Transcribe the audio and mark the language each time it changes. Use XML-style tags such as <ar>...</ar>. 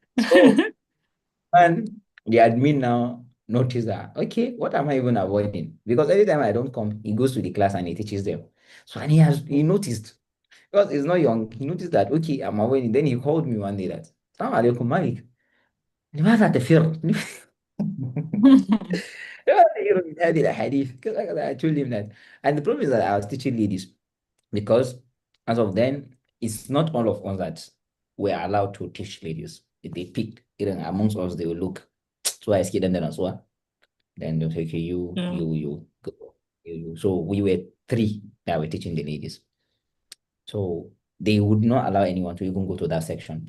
<en>So and the admin now notice that, okay, what am I even avoiding? Because every time I don't come, he goes to the class and he teaches them. So and he noticed, because he's not young, he noticed that, okay, I'm avoiding. Then he called me one day that, Salaam alaikum, Malik.</en> <ar>لماذا تفر؟ لماذا تفر من هذه الأحاديث؟</ar> <en>Because I told him that. And the problem is that I was teaching ladies because as of then, it's not all of us that were allowed to teach ladies. They picked, even amongst us, they will look. So I skid them as well. Then they'll say, okay, Yeah. you, go. You. So we were 3 that were teaching the ladies. So they would not allow anyone to even go to that section.</en>